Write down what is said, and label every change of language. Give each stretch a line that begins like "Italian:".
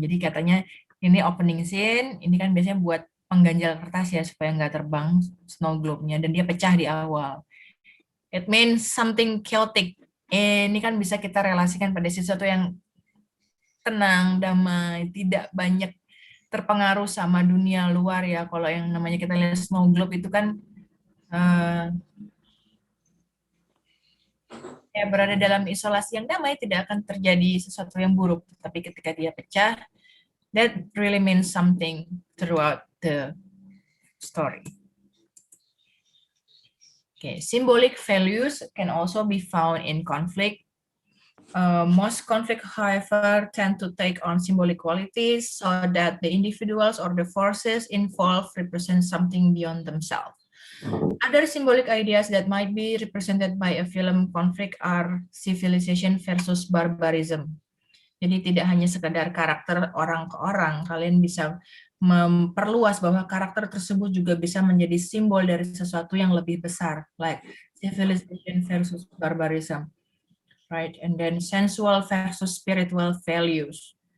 Indonesian: Jadi katanya ini opening scene, ini kan biasanya buat pengganjal kertas ya supaya nggak terbang snow globe-nya dan dia pecah di awal.
English: It means something chaotic.
Indonesian: Ini kan bisa kita relasikan pada sesuatu yang tenang, damai, tidak banyak terpengaruh sama dunia luar ya. Kalau yang namanya kita lihat snow globe itu kan ya berada dalam isolasi yang damai, tidak akan terjadi sesuatu yang buruk. Tapi ketika dia pecah,
English: that really means something throughout the story. Okay, symbolic values can also be found in conflict. Most conflict, however, tend to take on symbolic qualities so that the individuals or the forces involved represent something beyond themselves. Other symbolic ideas that might be represented by a film conflict are civilization versus barbarism.
Indonesian: Jadi tidak hanya sekedar karakter orang ke orang, kalian bisa memperluas bahwa karakter tersebut juga bisa menjadi simbol dari sesuatu yang lebih besar,
English: like civilization versus barbarism, right? And then sensual versus spiritual values.